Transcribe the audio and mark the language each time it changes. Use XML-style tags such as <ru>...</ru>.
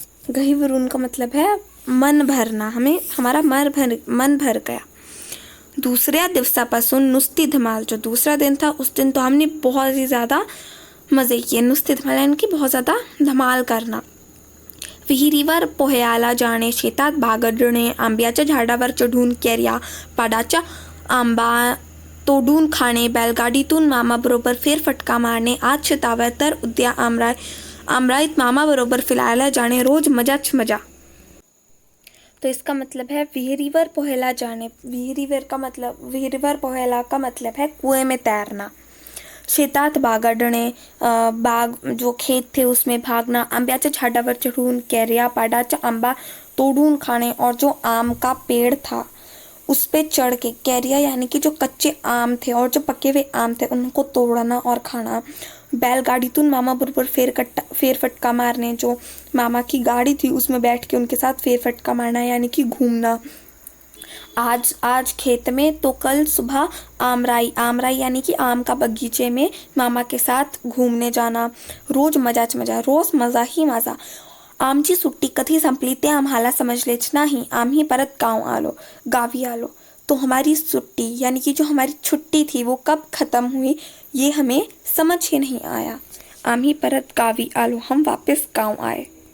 <hi>गहिवरून का मतलब है मन भरना, हमारा मन भर गया।</hi> <mr>दूसऱ्या दिवसापासून नुसती धमाल,</mr> <hi>जो दूसरा दिन था उस दिन तो हमने बहुत ही ज़्यादा मज़े किए। नुसती धमाल यानी कि बहुत ज़्यादा धमाल करना।</hi> <mr>विहिरीवर पोहायला जाणे, शेतात बागडणे, आंब्याच्या झाडावर चढून कैऱ्या, पाडाच्या आंबा तोडून खाणे, बैलगाडीतून मामाबरोबर फेरफटका मारणे, आज शेतावर तर उद्या आमराईत मामाबरोबर फिरायला जाणे, रोज मजाच मजा।</mr> <hi>तो इसका मतलब है विहिरीवर पोहायला जाने। विहिरीवर पोहायला का मतलब है कुएं में तैरना।</hi> <mr>शेतात बागडणे,</mr> <hi>बाग जो खेत थे उसमें भागना,</hi> <mr>आंब्याच्या झाडावर चढून कैऱ्या, पाडाचा आंबा तोड़ून खाने,</mr> <hi>और जो आम का पेड़ था उस पे चढ़ के, कैरिया यानी कि जो कच्चे आम थे और जो पके हुए आम थे उनको तोड़ना और खाना।</hi> <mr>बैलगाडीतून मामा बरोबर फेरफटका मारने,</mr> <hi>जो मामा की गाड़ी थी उसमें बैठ के उनके साथ फेरफटका मारना यानी कि घूमना। आज खेत में तो कल सुबह आमराई यानी कि आम का बगीचे में मामा के साथ घूमने जाना। रोज मजा, रोज मज़ा ही मज़ा।</hi> <mr>आमची सुट्टी कधी संपली ते आम्हाला समजलेच नाही. आम्ही परत गावी आलो.</mr> <hi>तो हमारी सुट्टी यानी कि जो हमारी छुट्टी थी वो कब ख़त्म हुई ये हमें समझ ही नहीं आया.</hi> <mr>आम्ही परत गावी आलो,</mr> <hi>हम वापस गाँव आए.</hi>